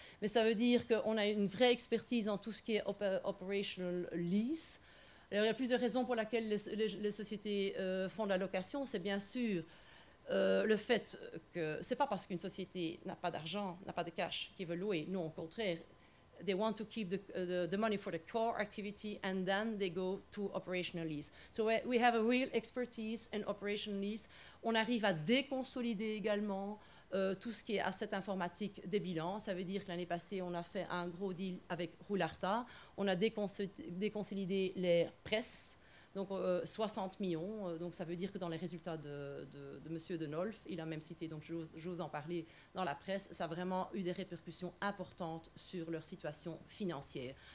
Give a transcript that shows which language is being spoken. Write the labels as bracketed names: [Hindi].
[French] Mais ça veut dire qu'on a une vraie expertise en tout ce qui est operational lease. Alors, il y a plusieurs raisons pour lesquelles les sociétés font de la location. C'est bien sûr le fait que ce n'est pas parce qu'une société n'a pas d'argent, n'a pas de cash qu'ils veulent louer. Non, au contraire, [English] they want to keep the money for the core activity, and then they go to operational lease. So we have a real expertise in operational lease. [French] On arrive à déconsolider également tout ce qui est asset informatique des bilans. Ça veut dire que l'année passée, on a fait un gros deal avec Roularta. On a déconsolidé les presses, donc 60 millions. Donc ça veut dire que dans les résultats de M. Denolf, il a même cité, donc j'ose en parler dans la presse, ça a vraiment eu des répercussions importantes sur leur situation financière.